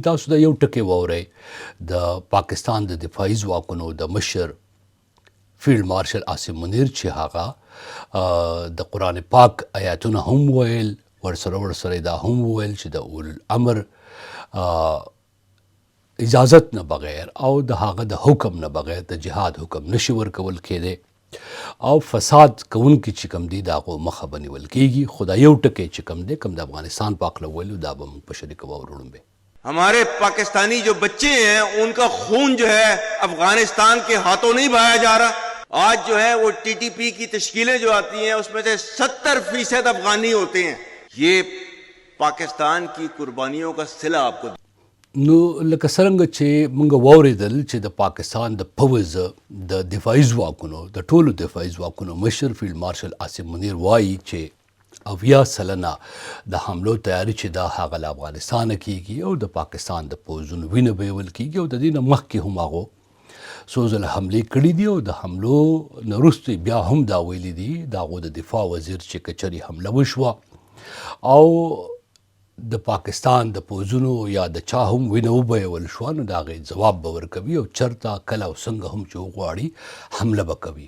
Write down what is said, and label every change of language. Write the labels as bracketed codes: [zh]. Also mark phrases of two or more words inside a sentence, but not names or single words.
[ps] تاسو دا یو ټکی واورئ د پاکستان د دفاعي ځواکونو د مشر فیلډ مارشل عاصم منیر چې هغه د قرآن پاک آیاتونه هم ویل ورسره دا هم ویل چې د اولوالامر اجازت نه بغیر او د هغه د حکم نه بغیر د جهاد حکم نشي ورکول کېدی او فساد کوونکي چې کوم دي د هغو مخه به نیول کېږي. خو دا یو ټکی چې کوم دی کوم د افغانستان په هکله ویلو دا به موږ په شریکه واورو. [ur] ہمارے پاکستانی جو بچے ہیں ان کا خون جو ہے افغانستان کے ہاتھوں نہیں بہایا جا رہا. آج جو ہے وہ ٹی ٹی پی کی تشکیلیں جو آتی ہیں اس میں سے 70% افغانی ہوتے ہیں. یہ پاکستان کی قربانیوں کا صلہ آپ کو [ps] نو لکه څرنګه چې موږ واورېدل چې د پاکستان د پوځ د دفاعي ځواکونو د ټولو دفاعي ځواکونو مشر فیلډ مارشل عاصم منیر وایي چې 80% د حملو تیاري چې دا هغه له افغانستانه کیږي او د پاکستان د پوځونو وینه بیول کیږي او د دې نه مخکې هم هغو څو ځله حملې کړي دي او د حملو نه وروسته بیا هم دا ویلي دي د هغو د دفاع وزیر چې که چېرې حمله وشوه او د پاکستان د پوځونو یا د چا هم وینه وبیول شوه نو د هغې ځواب به ورکوي او چېرته کله او څنګه هم چې وغواړي حمله به کوي.